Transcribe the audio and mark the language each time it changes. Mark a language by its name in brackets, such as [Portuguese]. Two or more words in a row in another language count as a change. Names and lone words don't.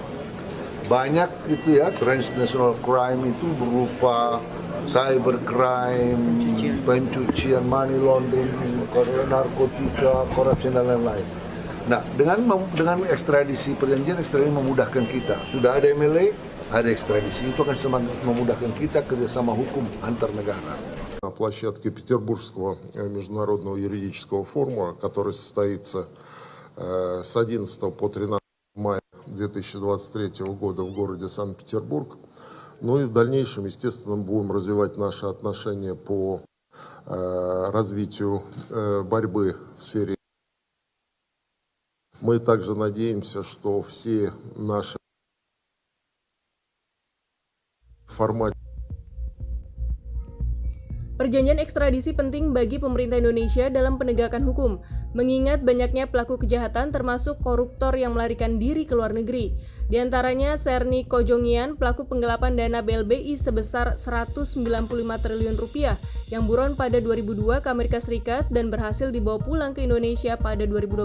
[Indonesian] Banyak itu ya, [English] transnational crime [Indonesian] itu berupa cybercrime, pencucian [English] money laundering, [Indonesian] narkotika, korupsi dan lain-lain. Nah, dengan ekstradisi, perjanjian ekstradisi memudahkan kita. Sudah ada MLA, ada ekstрадisi, itu akan semakin memudahkan kita kerjasama hukum antar negara. [Russian] На площадке Петербургского международного юридического форума, который состоится с 11 по 13 мая 2023 года в городе Санкт-Петербург. Ну и в дальнейшем, естественно, будем развивать наши отношения по развитию борьбы в сфере. Мы также надеемся, что все наши форматы. [Indonesian] Perjanjian ekstradisi penting bagi pemerintah Indonesia dalam penegakan hukum, mengingat banyaknya pelaku kejahatan termasuk koruptor yang melarikan diri ke luar negeri. Di antaranya Serni Kojongian, pelaku penggelapan dana BLBI sebesar 195 triliun rupiah yang buron pada 2002 ke Amerika Serikat dan berhasil dibawa pulang ke Indonesia pada 2012.